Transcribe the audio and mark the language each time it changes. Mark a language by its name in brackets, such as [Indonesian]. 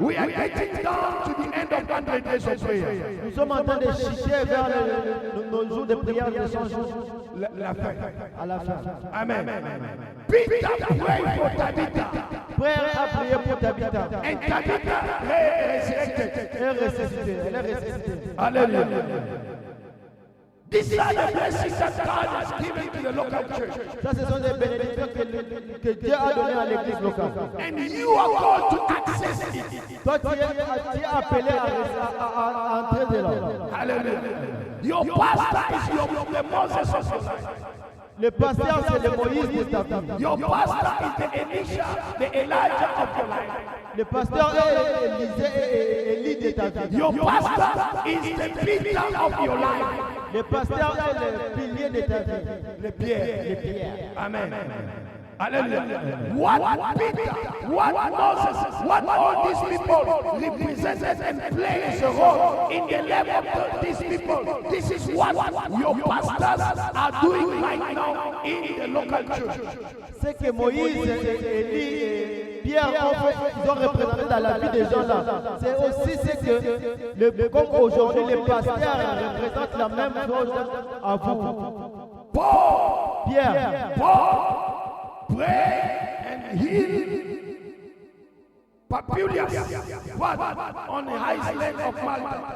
[English] We are getting down to the end of 100 days of prayer. [French] Nous sommes en train de chuter vers nos jours de prière de 100 jours. La fin. À la fin. [English] Amen. Peter prayed for Tabitha. [French] Pierre a prié pour Tabitha. [English] And Tabitha resurrected. [French] Elle est ressuscitée. Elle est ressuscitée. [English] Hallelujah. These are the blessings that God has given to the local church. [French] Ça, ce sont des bénédictions que Dieu a données à l'église locale. [English] And you are called to access it. [French] Toi, tu es appelé à entrer dedans. [English] Hallelujah. Your pastor is the Moses of your life. [French] Le pasteur, c'est le Moïse de ta vie. [English] Your pastor is the Elisha, the Elijah of your life. [French] Le pasteur est Élisée et Élie de ta vie. [English] Your pastor is the Peter of your life. [French] Le pasteur est le pilier de ta vie. Le Pierre. Le Pierre. [English] Amen. Hallelujah. What Peter, what Moses, what all these people represented and played a role in the life of these people. This is what your pastors are doing right now in the local church. [French] Ce que Moïse, Élie et Pierre ont représenté dans la vie des gens là, c'est aussi ce que, comme aujourd'hui, les pasteurs représentent la même chose à vous. [English] Paul, [French] Pierre, [English] pray and heal Papulius on the island of Malta.